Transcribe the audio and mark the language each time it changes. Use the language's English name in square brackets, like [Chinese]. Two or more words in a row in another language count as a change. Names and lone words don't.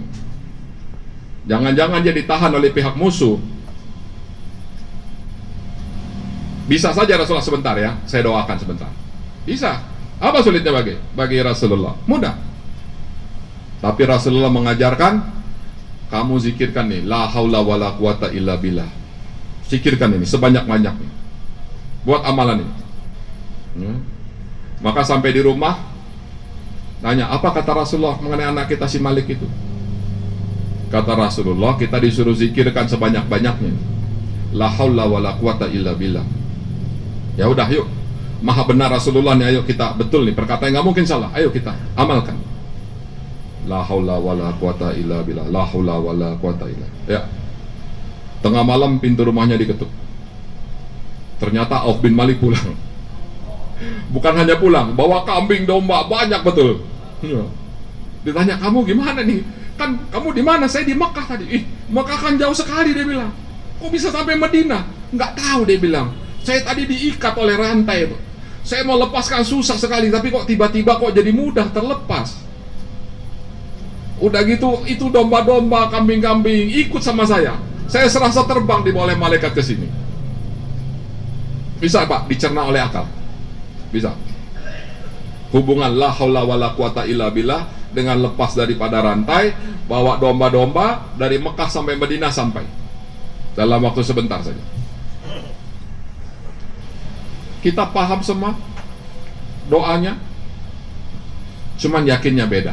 [Indonesian] Jangan-jangan dia ditahan oleh pihak musuh. Bisa saja Rasulullah, sebentar ya, saya doakan sebentar. Bisa. Apa sulitnya bagi Rasulullah? Mudah. Tapi Rasulullah mengajarkan, kamu zikirkan nih, [Arabic] لا حول ولا قوة إلا بالله. [Indonesian] Zikirkan ini sebanyak-banyaknya. Buat amalan ini. Maka sampai di rumah, tanya, apa kata Rasulullah mengenai anak kita si Malik itu? Kata Rasulullah, kita disuruh zikirkan sebanyak-banyaknya. [Arabic] لا حول ولا قوة إلا بالله. [Indonesian] Ya udah, yuk. Maha benar Rasulullah nih, ayo kita betul nih, perkataan nggak mungkin salah, ayo kita amalkan. [Arabic] لا حول ولا قوة إلا بالله لا حول ولا قوة إلا. [Indonesian] Ya. Tengah malam pintu rumahnya diketuk. Ternyata Auf bin Malik pulang. Bukan hanya pulang, bawa kambing domba banyak betul. Ya. Ditanya, kamu gimana nih? Kan kamu di mana? Saya di Mekah tadi. Mekah kan jauh sekali, dia bilang. Kok bisa sampai Madinah? Nggak tahu, dia bilang. Saya tadi diikat oleh rantai itu. Saya mau lepaskan susah sekali, tapi kok tiba-tiba kok jadi mudah terlepas. Udah gitu, itu domba-domba, kambing-kambing ikut sama saya. Saya serasa terbang dibawa oleh malaikat ke sini. Bisa Pak, dicerna oleh akal. Bisa. Hubungan [Arabic] لا حول ولا قوة إلا بالله [Indonesian] dengan lepas daripada rantai, bawa domba-domba dari Mekah sampai Madinah sampai dalam waktu sebentar saja. Kita paham semua doanya, cuman yakinnya beda.